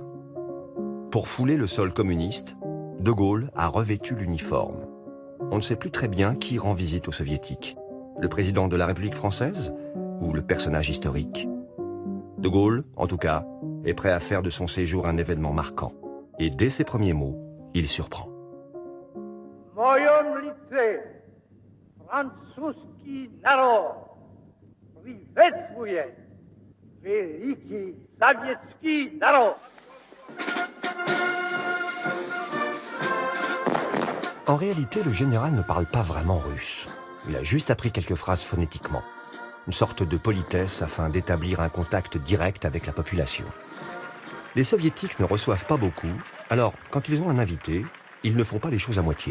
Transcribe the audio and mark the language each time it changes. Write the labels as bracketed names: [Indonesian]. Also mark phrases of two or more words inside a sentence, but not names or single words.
[French] Pour fouler le sol communiste, De Gaulle a revêtu l'uniforme. On ne sait plus très bien qui rend visite aux soviétiques. Le président de la République française ou le personnage historique? De Gaulle, en tout cas, est prêt à faire de son séjour un événement marquant. Et dès ses premiers mots, il surprend. [Russian] В моем французский народ приветствует великий советский народ. [French] En réalité, le général ne parle pas vraiment russe. Il a juste appris quelques phrases phonétiquement. Une sorte de politesse afin d'établir un contact direct avec la population. Les soviétiques ne reçoivent pas beaucoup, alors quand ils ont un invité, ils ne font pas les choses à moitié.